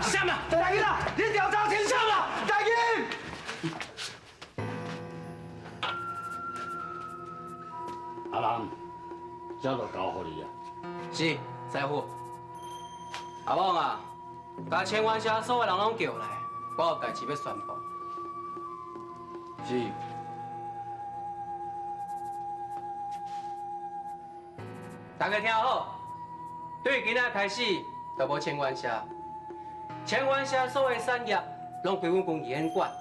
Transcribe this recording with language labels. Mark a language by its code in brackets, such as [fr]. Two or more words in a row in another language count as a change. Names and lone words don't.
[nan] 什么？大吉啦，你调查清楚啦，大吉。阿南，这就交给你啊。是，师傅。阿旺啊，把千湾社所有人拢叫来，我有代志要宣布。是。大家听好，对今仔开始就无千湾社，千湾社所有产业拢归阮军医院管。